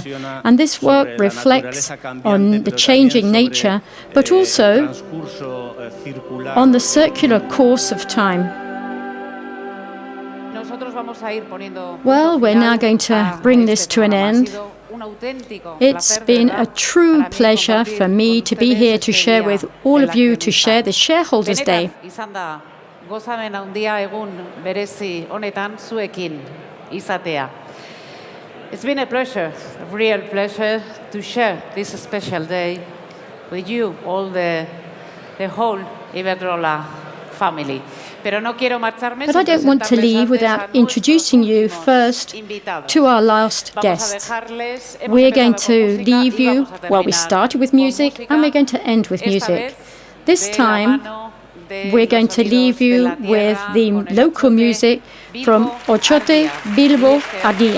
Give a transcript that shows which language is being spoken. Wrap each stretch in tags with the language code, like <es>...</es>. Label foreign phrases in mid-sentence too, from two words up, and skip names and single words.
<en>And this work reflects on the changing nature, but also on the circular course of time. Well, we're now going to bring this to an end. It's been a true pleasure for me to be here to share with all of you, to share this Shareholders' Day.</en> <eu>Gozamen handia egun berezi honetan zuekin izatea.</eu> <en>It's been a pleasure, a real pleasure, to share this special day with you, all the whole Iberdrola family. But I don't want to leave without introducing you first to our last guests. We're going to leave you, well, we started with music and we're going to end with music. This time, we're going to leave you with the local music from Ochote, Bilbo, Agia.</en>